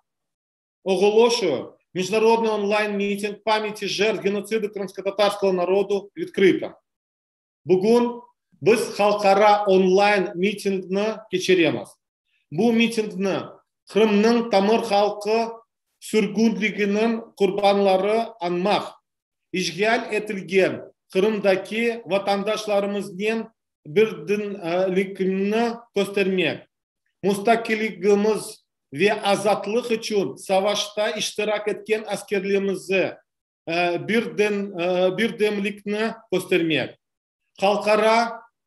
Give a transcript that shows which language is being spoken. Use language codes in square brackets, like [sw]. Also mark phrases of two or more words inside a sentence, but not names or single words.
[uk] Оголошую міжнародний онлайн-мітинг пам'яті жертв геноциду кримськотатарського народу відкрито. [crh] Bugün biz halkara онлайн-митингni geçiremiz. Bu mitingni Kırım'ın tamır halkı sürgünlüğünün kurbanları anmak, işgal edilgen Kırım'daki vatandaşlarımızın birliklerini göstermek, müstakilliğimiz ve azatlık için savaşta iştirak etken askerlerimizi birdemlikini göstermek, halkara